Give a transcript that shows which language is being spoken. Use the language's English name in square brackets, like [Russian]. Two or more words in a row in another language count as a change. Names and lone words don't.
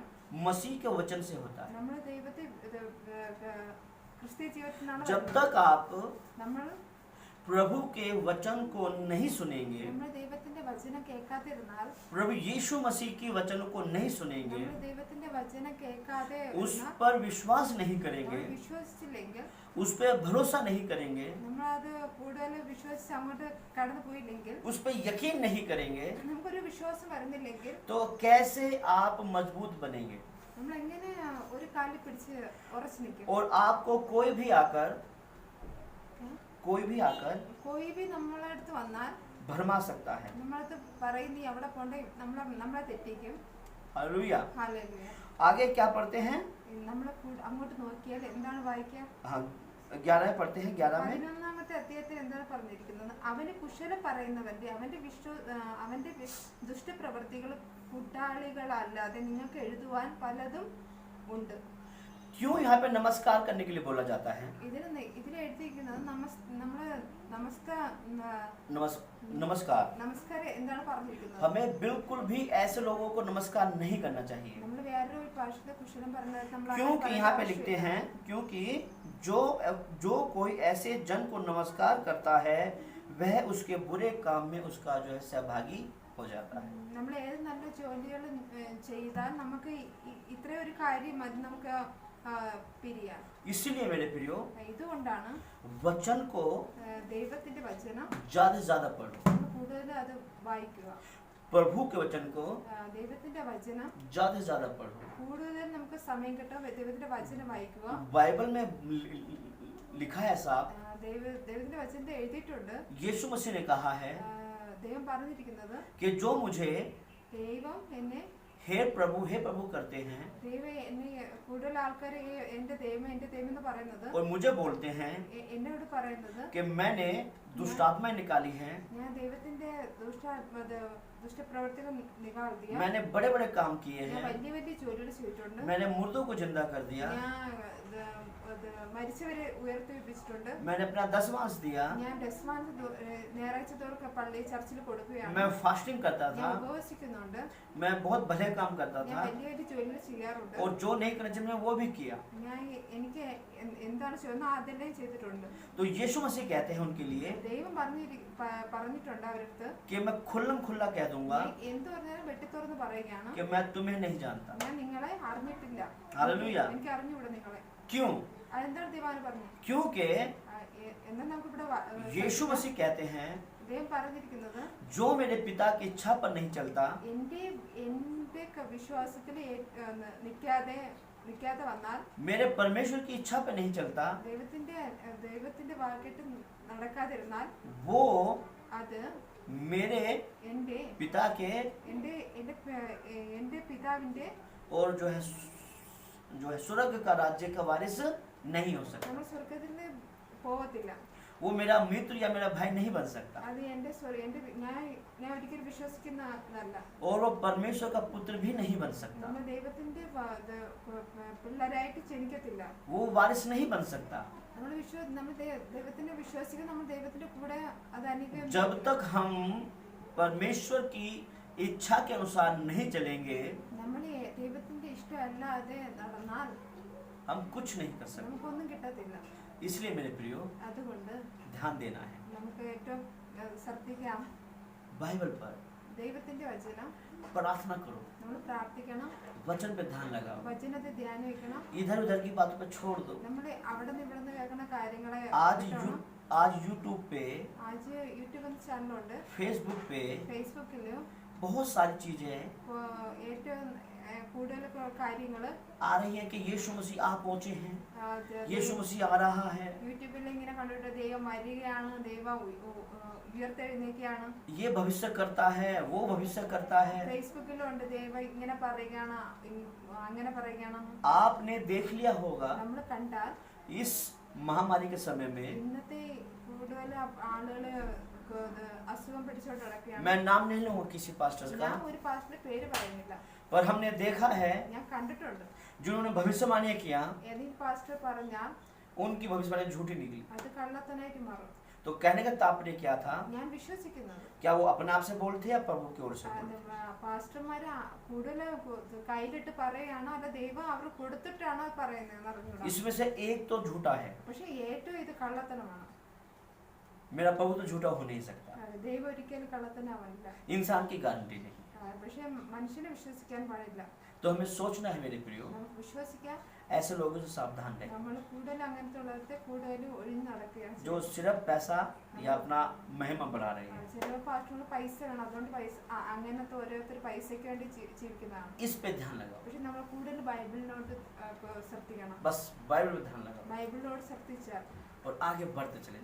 [Hindi] मसीह के वचन से होता है। [Malayalam] നമ്മൾ ദൈവത്തെ ക്രിസ്തീയ ജീവിതത്തിനാണ്. [Hindi] जब तक आप [Malayalam] നമ്മൾ [Hindi] प्रभु के वचन को नहीं सुनेंगे, [Malayalam] നമ്മൾ ദൈവത്തിന്റെ വചനം കേൾക്കാതിരുന്നാൽ, [Hindi] प्रभु यीशु मसीह की वचन को नहीं सुनेंगे, [Malayalam] നമ്മൾ ദൈവത്തിന്റെ വചനം കേൾക്കാതെ [Hindi] उस पर विश्वास नहीं करेंगे, [Malayalam] വിശ്വസിച്ചില്ലെങ്കിൽ, [Hindi] उस पर भरोसा नहीं करेंगे, [Malayalam] നമ്മളത് കൂടുതൽ വിശ്വസിച്ച് അങ്ങോട്ട് കടന്നു പോയില്ലെങ്കിൽ, [Hindi] उस पर यकीन नहीं करेंगे, [Malayalam] നമുക്കൊരു വിശ്വാസം വരുന്നില്ലെങ്കിൽ, [Hindi] तो कैसे आप मजबूत बनेंगे? [Malayalam] നമ്മൾ എങ്ങനെ ഒരു കാലിൽ പിടിച്ച് ഉറച്ചു നിൽക്കും? [Hindi] और आपको कोई भी आकर कोई भी [Malayalam] നമ്മളെ അടുത്ത് വന്നാൽ [Hindi] भरमा सकता है। [Malayalam] നമ്മളടുത്ത് പറയും നീ അവിടെ പോണ്ടേ, നമ്മളെ തെറ്റിക്കും. [Hindi] हालेलुया। [Malayalam] ഹല്ലേലൂയ. [Hindi] आगे क्या पढ़ते हैं? [Malayalam] നമ്മളെ അങ്ങോട്ട് നോക്കിയാൽ എന്താണ് വായിക്കുക? [Hindi] हाँ, 11 पढ़ते हैं। 11 में [Malayalam] 11-ാമത്തെ അധ്യായത്തിൽ എന്താണ് പറഞ്ഞിരിക്കുന്നത്? അവന് കുശലം പറയുന്നവന്റെ അവന്റെ ദുഷ്ടപ്രവൃത്തികൾ കൂട്ടാളികളല്ലാതെ നിങ്ങൾക്ക് എഴുതുവാൻ പലതും ഉണ്ട്. [Hindi] क्यों यहाँ पे नमस्कार करने के लिए बोला जाता है? [Malayalam] ഇതിൽ എഴുതിയിരിക്കുന്നത് [Hindi] नमस्कार। [Malayalam] നമസ്കാരം എന്താണ് പറഞ്ഞിരിക്കുന്നത്? [Hindi] हमें बिल्कुल भी ऐसे लोगों को नमस्कार नहीं करना चाहिए, [Malayalam] നമ്മൾ വേറൊരു ഭാഷയുടെ കുശലം പറഞ്ഞാൽ നമ്മൾ [Hindi] क्योंकि यहाँ पे लिखते हैं, क्योंकि जो कोई ऐसे जन को नमस्कार करता है वह उसके बुरे काम में उसका जो है सहभागी हो जाता है। [Malayalam] നമ്മൾ ഏത് നല്ല ജോലികൾ ചെയ്താൽ നമുക്ക് ഇത്രയും ഒരു കാര്യം മതി നമുക്ക് പിരിയാൻ. [Hindi] इसीलिए मेरे प्रियो, [Malayalam] ഇതുകൊണ്ടാണ് [Hindi] वचन को [Malayalam] ദൈവത്തിന്റെ വചനം [Hindi] ज्यादा से ज्यादा पढ़ो, [Malayalam] കൂടുതൽ അത് വായിക്കുക. [Hindi] प्रभु के वचन को [Malayalam] ദൈവത്തിന്റെ വചനം [Hindi] ज्यादा से ज्यादा पढ़ो। [Malayalam] കൂടുതൽ നമുക്ക് സമയം കിട്ടും ദൈവത്തിന്റെ വചനം വായിക്കുക. [Hindi] बाइबल में लिखा है साहब, [Malayalam] ദൈവത്തിന്റെ വചനത്തിൽ എഴുതിയിട്ടുണ്ട്, [Hindi] यीशु मसीह ने कहा है [Malayalam] ദൈവം പറഞ്ഞിരിക്കുന്നത്, [Hindi] कि जो मुझे [Malayalam] ദൈവം എന്നെ [Hindi] हे प्रभु करते हैं [Malayalam] ദൈവം എന്നെ കൂടുതൽ ആൾക്കാർ എന്റെ ദൈവം എന്ന് പറയുന്നത് [Hindi] और मुझे बोलते हैं [Malayalam] എന്നോട് പറയുന്നത് [Hindi] कि मैंने दुष्ट आत्माएं निकाली हैं, [Malayalam] ഞാൻ ദൈവത്തിന്റെ ദുഷ്ടപ്രവൃത്തികൾ [Hindi] निकाल दिया. मैंने बड़े बड़े काम किए [Malayalam] ഞാൻ [Hindi] हैं, [Malayalam] വലിയ വലിയ ജോലികൾ ചെയ്തിട്ടുണ്ട്. [Hindi] मैंने मुर्दों को जिंदा कर दिया, [Malayalam] ഞാൻ മരിച്ചവരെ ഉയർത്തിപ്പിച്ചിട്ടുണ്ട്. [Hindi] मैंने अपना दसवांश दिया, [Malayalam] ഞാൻ ദശമാനം ഞായറാഴ്ച തോറും പള്ളി ചർച്ചിൽ കൊടുക്കുകയാണ്. [Hindi] मैं फास्टिंग करता था, [Malayalam] ഞാൻ ഉപവസിക്കുന്നുണ്ട്. [Hindi] मैं बहुत भले काम करता [Malayalam] ഞാൻ [Hindi] था, [Malayalam] വലിയ വലിയ ജോലികൾ ചെയ്യാറുണ്ട്. [Hindi] और जो नहीं करना चाहिए मैं वो भी किया। [Malayalam] ഞാൻ എനിക്ക് എന്താണ് ചെയ്യുന്നത് അതെല്ലാം ചെയ്തിട്ടുണ്ട്. [Hindi] तो यीशु मसीह कहते हैं उनके लिए [Malayalam] ദൈവം പറഞ്ഞിട്ടുണ്ട് അവരടുത്ത് [Hindi] कि मैं खुल्लम खुल्ला कह दूंगा [Malayalam] എന്ത് പറഞ്ഞാലും വെട്ടിത്തുറന്ന് പറയുകയാണ്, [Hindi] कि मैं तुम्हें नहीं जानता। [Malayalam] ഞാൻ നിങ്ങളെ അറിഞ്ഞിട്ടില്ല, [Hindi] हालेलुया। [Malayalam] എനിക്ക് അറിഞ്ഞുകൂടാ നിങ്ങളെ. [Hindi] क्यों? [Malayalam] അതെന്താണ് ദൈവം പറഞ്ഞു? [Hindi] क्योंकि [Malayalam] എന്നാൽ നമുക്കിവിടെ [Hindi] यीशु मसीह कहते हैं [Malayalam] ദൈവം പറഞ്ഞിരിക്കുന്നത് [Hindi] जो मेरे पिता की इच्छा पर नहीं चलता, [Malayalam] എന്റെ വിശ്വാസത്തിൽ നിൽക്കാതെ വന്നാൽ, [Hindi] मेरे परमेश्वर की इच्छा पर नहीं चलता, [Malayalam] ദൈവത്തിന്റെ വാക്കിട്ട് നടക്കാതിരുന്നാൽ, [Hindi] वो [Malayalam] അത് [Hindi] मेरे [Malayalam] എന്റെ [Hindi] पिता के [Malayalam] പിതാവിന്റെ [Hindi] और जो है स्वर्ग का राज्य का वारिस नहीं हो सकता। [Malayalam] നമ്മൾ സ്വർഗ്ഗത്തിൽ പോകത്തില്ല. [Hindi] वो मेरा मित्र या मेरा भाई नहीं बन सकता, [Malayalam] അത് ഞാൻ ഒരിക്കലും വിശ്വസിക്കുന്നതല്ല. [Hindi] और वो परमेश्वर का पुत्र भी नहीं बन सकता, [Malayalam] നമ്മൾ ദൈവത്തിന്റെ പിള്ളേരായിട്ട് ജനിക്കത്തില്ല. [Hindi] वो वारिस नहीं बन सकता [Malayalam] നമ്മൾ ദൈവത്തിന്റെ വിശ്വസിക്കുന്ന നമ്മൾ ദൈവത്തിന്റെ കൂടെ അത് അനുഗ്രഹം. [Hindi] जब तक हम परमेश्वर की इच्छा के अनुसार नहीं चलेंगे, [Malayalam] നമ്മൾ ദൈവത്തിന്റെ ഇഷ്ടമല്ലാതെ നടന്നാൽ [Hindi] हम कुछ नहीं कर सकते। [Malayalam] നമുക്കൊന്നും കിട്ടത്തില്ല. [Hindi] इसलिए मेरे प्रियो [Malayalam] അതുകൊണ്ട് [Hindi] ध्यान देना है [Malayalam] നമുക്ക് ഏറ്റവും ശ്രദ്ധിക്കാം. [Hindi] बाइबल पर, [Malayalam] ദൈവത്തിന്റെ വചനം [Hindi] प्रार्थना करो, [Malayalam] നമ്മൾ പ്രാർത്ഥിക്കണം, [Hindi] वचन पे ध्यान लगाओ, [Malayalam] വചനത്തെ ധ്യാനം വെക്കണം. [Hindi] इधर उधर की बातों पे छोड़ दो। [Malayalam] നമ്മൾ അവിടെ നിന്ന് ഇവിടെ നിന്ന് കേൾക്കുന്ന കാര്യങ്ങളെ [Hindi] आज यूट्यूब पे, [Malayalam] ആജ് യൂട്യൂബ് ചാനലുണ്ട്, [Hindi] फेसबुक पे [Malayalam] ഫേസ്ബുക്കിലും [Hindi] बहुत सारी चीजें [Malayalam] ഏറ്റവും കൂടുതൽ കാര്യങ്ങൾ [Hindi] आ रही हैं कि यीशु मसीह आ पहुंचे हैं, यीशु मसीह आ रहा है, [Malayalam] യൂട്യൂബിൽ ഇങ്ങനെ കണ്ടിട്ട് ദൈവം വരികയാണ്, ദൈവം ഉയർത്തെഴുന്നേക്കുകയാണ്, [Hindi] ये भविष्य करता है, वो भविष्य करता है। [Malayalam] ഫേസ്ബുക്കിലുണ്ട് ദൈവം ഇങ്ങനെ പറയുകയാണ്, അങ്ങനെ പറയുകയാണ്. [Hindi] आपने देख लिया होगा [Malayalam] നമ്മൾ കണ്ടാൽ [Hindi] इस महामारी के समय में, [Malayalam] ഇന്നത്തെ കൂടുതൽ ആളുകള് അസുഖം പിടിച്ചോണ്ട് നടക്കുകയാണ്. [Hindi] मैं नाम नहीं लूंगा किसी पास्टर का, [Malayalam] ഞാൻ ഒരു പാസ്റ്ററുടെ പേര് പറയുന്നില്ല, [Hindi] पर हमने देखा है [Malayalam] ഞാൻ കണ്ടിട്ടുണ്ട്. [Hindi] जिन्होंने भविष्यवाणी किया [Malayalam] ഏതെങ്കിലും പാസ്റ്റർ പറഞ്ഞാൽ [Hindi] उनकी भविष्यवाणी झूठी निकली। [Malayalam] അത് കള്ളത്തനായിട്ട് മാറും. [Hindi] तो कहने का तात्पर्य क्या था? [Malayalam] ഞാൻ വിശ്വസിക്കുന്നത് [Hindi] क्या वो अपने आप से बोलते हैं या प्रभु की ओर से बोलते? [Malayalam] പാസ്റ്റർമാര് കൂടുതൽ കയ്യിലിട്ട് പറയുകയാണോ അല്ല ദൈവം അവർ കൊടുത്തിട്ടാണോ പറയുന്നത് അറിഞ്ഞൂടാ. [Hindi] इसमें से एक तो झूठा है, [Malayalam] പക്ഷെ ഏറ്റവും ഇത് കള്ളത്തനമാണ്. [Hindi] मेरा प्रभु तो झूठा हो नहीं सकता, [Malayalam] ദൈവം ഒരിക്കലും കള്ളത്തനാവില്ല. [Hindi] इंसान की गारंटी नहीं। [Malayalam] പക്ഷെ മനുഷ്യനെ വിശ്വസിക്കാൻ പാടില്ല. [Hindi] तो हमें सोचना है मेरे प्रियो, [Malayalam] നമുക്ക് വിശ്വസിക്കാം. [Hindi] ऐसे लोगों से सावधान रहे [Malayalam] നമ്മൾ കൂടുതൽ അങ്ങനത്തെ ഉള്ളവർക്ക് കൂടുതൽ ഒഴിഞ്ഞു നടക്കുകയാണ്. [Hindi] जो सिर्फ पैसा या अपना महिमा बढ़ा रहे हैं। [Malayalam] ചില പാസ്റ്റർമാർ പൈസ വേണം, അതുകൊണ്ട് പൈസ അങ്ങനത്തെ ഓരോരുത്തർ പൈസയ്ക്ക് വേണ്ടി ജീവിക്കുന്നതാണ്. [Hindi] इस पे ध्यान लगाओ, [Malayalam] പക്ഷെ നമ്മൾ കൂടുതൽ ബൈബിളിനോട് ശ്രദ്ധിക്കണം. [Hindi] बस बाइबल पे ध्यान लगाओ [Malayalam] ബൈബിളിനോട് ശ്രദ്ധിച്ചാൽ [Hindi] और आगे बढ़ते चले जाओ।